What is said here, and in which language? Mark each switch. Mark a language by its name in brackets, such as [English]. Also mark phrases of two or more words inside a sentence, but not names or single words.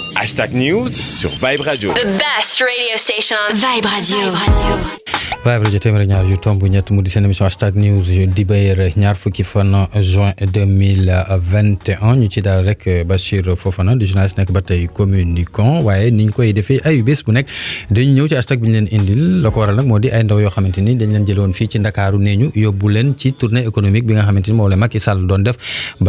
[English] #News sur Vibe Radio. The best radio station on Vibe Radio. [Wolof] Vibe Radio téeméer ñaar yu tomb ñett mu di seen émission #News di béyër ñaar fukki fan juin 2021 ñu ci daal rek Bachir Fofana di journaliste nekk ba tey communicant waaye niñ koy defee ayu bés bu nekk dañu ñëw ci hashtag bi ñu leen indil la ko waral nag moo di ay ndaw yoo xamante ni dañ leen jëloon fii ci Ndakaaru nee ñu yóbbu leen ci [French] tournée économique [Wolof] bi nga xamante ni moom la Macky Sall doon def bañ